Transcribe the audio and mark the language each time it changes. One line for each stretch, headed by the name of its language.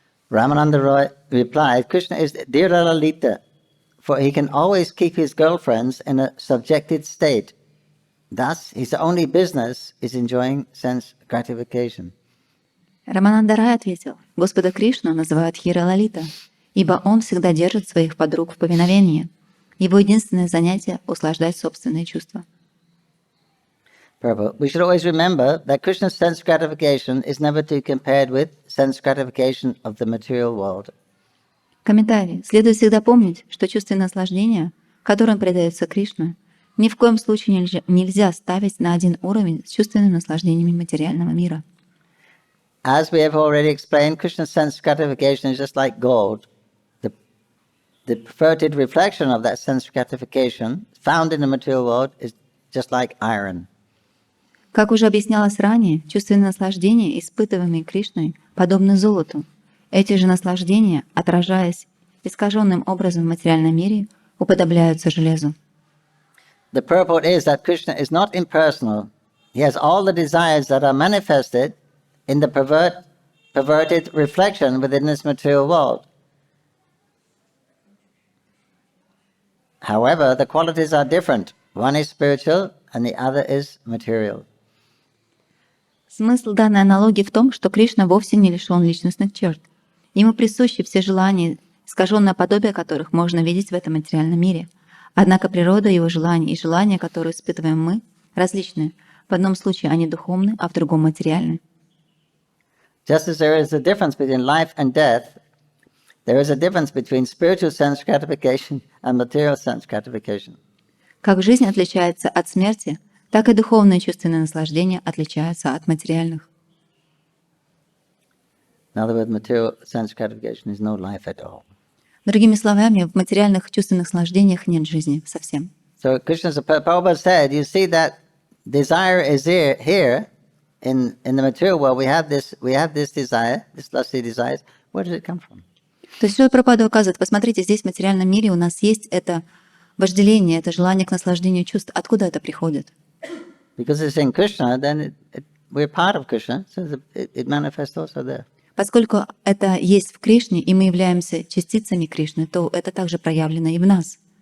English: Ramananda Roy replied, Krishna is dhira lalita, for he can always keep his girlfriends in a subjected state. Thus, his only business is enjoying sense gratification.
Russian: Рамананда Рай ответил: Господа Кришну называют Хира Лалита, ибо он всегда держит своих подруг в повиновении. Его единственное занятие — услаждать собственные чувства.
English: Prabhu, we should always remember that Krishna's sense gratification is never to be compared with sense gratification of the material world.
Russian: Комментарий. Следует всегда помнить, что чувственное наслаждение, которым предается Кришна, ни в коем случае нельзя ставить на один уровень с чувственными наслаждениями материального мира.
English: As we have already explained, Krishna's sense gratification is just like gold. The perverted reflection of that sense gratification found in the material world is just like iron.
Russian: Как уже объяснялось ранее, чувственные наслаждения, испытываемые Кришной, подобны золоту. Эти же наслаждения, отражаясь искаженным образом в материальном мире, уподобляются железу.
English: The purport is that Krishna is not impersonal. He has all the desires that are manifested in the perverted reflection within this material world. However, the qualities are different. One is spiritual and the other is material.
Russian: Смысл данной аналогии в том, что Кришна вовсе не лишен личностных черт. Ему присущи все желания, искаженное подобие которых можно видеть в этом материальном мире. Однако природа его желаний и желания, которые испытываем мы, различны. В одном случае они духовны, а в другом материальны.
English: Just as there is a difference between life and death, there is a difference between spiritual sense gratification and material sense gratification.
Russian: Как жизнь отличается от смерти, так и духовные чувственные наслаждения отличаются от материальных.
English: In other words, material sense gratification is no life at all.
Russian: Другими словами, в материальных чувственных наслаждениях нет жизни совсем.
English: So Krishna's Prabhupada said, you see that desire is here in the material world. We have this desire, this lusty desires. Where does it come from?
Russian: То есть Шрила Прабхупада указывает, посмотрите, здесь в материальном мире у нас есть это вожделение, это желание к наслаждению чувств. Откуда это приходит?
English: Because it's in Krishna, then we're part of Krishna, so it manifests also there.
Russian: Поскольку это есть в Кришне, и мы являемся частицами Кришны, то это также проявлено и в нас.